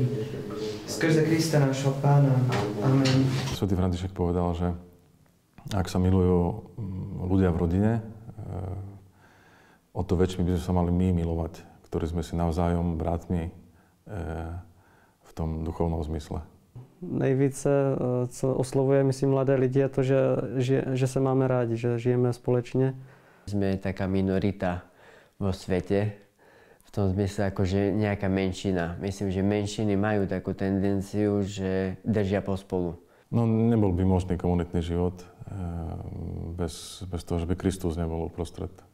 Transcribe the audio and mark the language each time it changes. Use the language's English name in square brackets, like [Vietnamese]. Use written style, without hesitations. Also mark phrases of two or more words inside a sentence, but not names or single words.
[Slovak] Skrze Krista nášho Pána. Amen. Svätý František povedal, že ak sa milujú ľudia v rodine, o to väčšmi by sme sa mali my milovať, ktorí sme si navzájom bratmi v tom duchovnom zmysle. [Czech] Nejvíce, co oslovuje, myslím, mladé lidi, je to, že se máme rádi, že žijeme společně. [Slovak] Sme taká minorita vo svete, v tom zmysle akože nejaká menšina. Myslím, že menšiny majú takú tendenciu, že držia pospolu. No, nebol by možný komunitný život bez toho, že by Kristus nebol uprostred.